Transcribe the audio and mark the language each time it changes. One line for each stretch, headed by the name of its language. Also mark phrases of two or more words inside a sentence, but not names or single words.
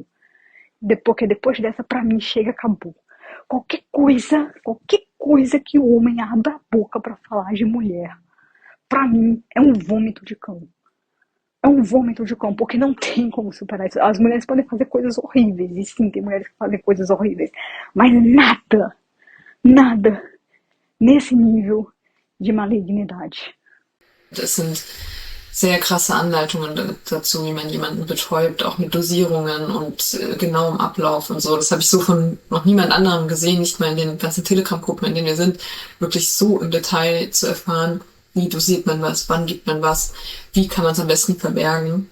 Portuguese: Porque depois dessa, pra mim, chega, acabou. Qualquer coisa que o homem abra a boca pra falar de mulher, pra mim, é um vômito de cão. É um vômito de cão, porque não tem como superar isso. As mulheres podem fazer coisas horríveis, e sim, tem mulheres que fazem coisas horríveis, mas nada nesse nível de malignidade.
German: Das sind sehr krasse Anleitungen dazu, wie man jemanden betäubt, auch mit Dosierungen und genauem Ablauf und so. Das habe ich so von noch niemand anderem gesehen, nicht mal in den ganzen Telegram-Gruppen, in denen wir sind, wirklich so im Detail zu erfahren, wie dosiert man was, wann gibt man was, wie kann man es am besten verbergen.